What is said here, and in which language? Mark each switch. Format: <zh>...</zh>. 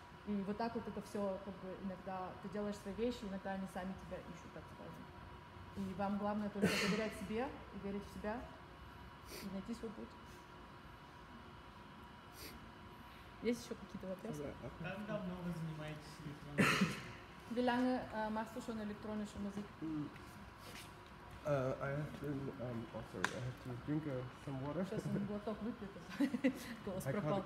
<ru>И вот так вот это все, как бы, иногда ты делаешь свои вещи, иногда они сами тебя ищут, так скажем. И вам главное только доверять себе и верить в себя, и найти свой путь. Есть еще какие-то вопросы? Как давно вы занимаетесь электронной музыкой?</ru> <de>Wie lange machst du schon elektronische Musik?</de> <en>I have been, oh sorry, I have to drink some water.</en> <ru>Сейчас он глоток выпьет, голос пропал.</ru>